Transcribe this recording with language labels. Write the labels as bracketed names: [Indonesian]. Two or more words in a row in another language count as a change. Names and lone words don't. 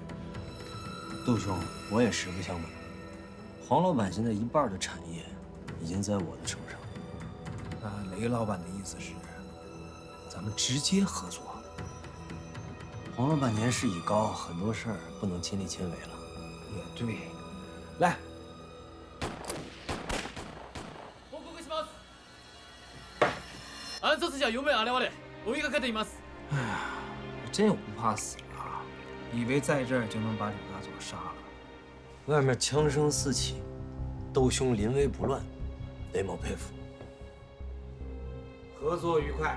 [Chinese] 杜兄，我也实不相瞒，黄老板现在一半的产业已经在我的手上。那雷老板的意思是，咱们直接合作？黄老板年事已高，很多事儿不能亲力亲为了。也对，来。 [Japanese] 暗殺者は4名現れ、追いかけています。 [Chinese] 哎呀，我真有不怕死啊！以为在这儿就能把柳大佐杀了。外面枪声四起，窦兄临危不乱，雷某佩服。合作愉快。